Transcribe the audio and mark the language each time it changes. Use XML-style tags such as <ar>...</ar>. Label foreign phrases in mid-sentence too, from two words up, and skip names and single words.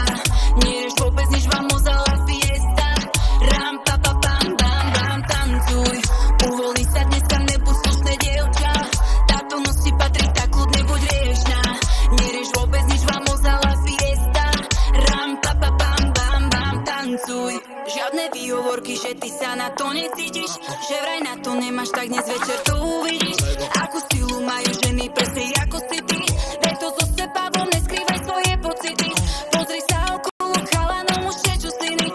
<sk>Nerieš vôbec nič,</sk> <es>vamos a la fiesta. Ram, pa, pa, pam, bam, bam.</es> <sk>Tancuj, uvoľni sa dneska, nebuď slušné dievča. Táto noc ti patrí, tak kľudne buď riešna. Nerieš vôbec nič,</sk> <es>vamos a la fiesta. Ram, pa, pa, pam, bam, bam.</es> <sk>Tancuj, žiadne výhovorky, že ty sa na to necítiš, že vraj na to nemáš, tak dnes večer to uvidíš. Akú silu majú ženy sebou, neskrývaj svoje pocity. Pozri sa okolo, chalanom už niečo syny.</sk>